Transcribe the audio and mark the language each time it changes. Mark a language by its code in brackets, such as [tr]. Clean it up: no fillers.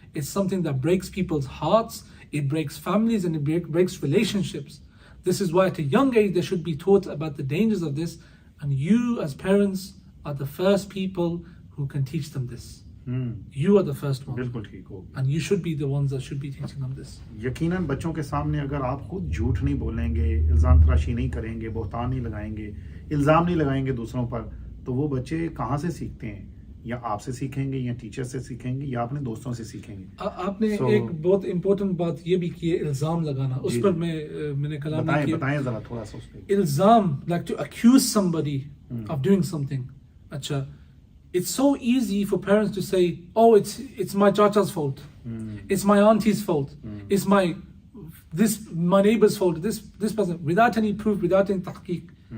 [en] It's something that breaks people's hearts, it breaks families, and it breaks relationships. This is why at a young age they should be taught about the dangers of this, and you as parents are the first people who can teach them this. You are the first one. [ur] بالکل ٹھیک ہو. [en] And you should be the ones that should be teaching them this. [ur] یقیناً بچوں کے سامنے اگر آپ خود جھوٹ نہیں بولیں گے, الزام تراشی نہیں کریں گے, بہتان نہیں لگائیں گے, الزام نہیں لگائیں گے دوسروں پر, تو وہ بچے کہاں سے سیکھتے ہیں؟ یا آپ سے سیکھیں گے, یا ٹیچر سے سیکھیں گے, یا اپنے دوستوں سے سیکھیں گے. آپ نے ایک بہت امپورٹنٹ بات یہ بھی کی ہے, الزام لگانا. اس پر میں نے کلام نہیں کیا. بتائیں ذرا تھوڑا سا اس پہ. [en] الزام, like to accuse somebody of doing something. اچھا, it's so easy for parents to say, oh, it's my chacha's fault, it's my auntie's fault, it's my neighbor's fault, this person, without any proof, without any tahqiq.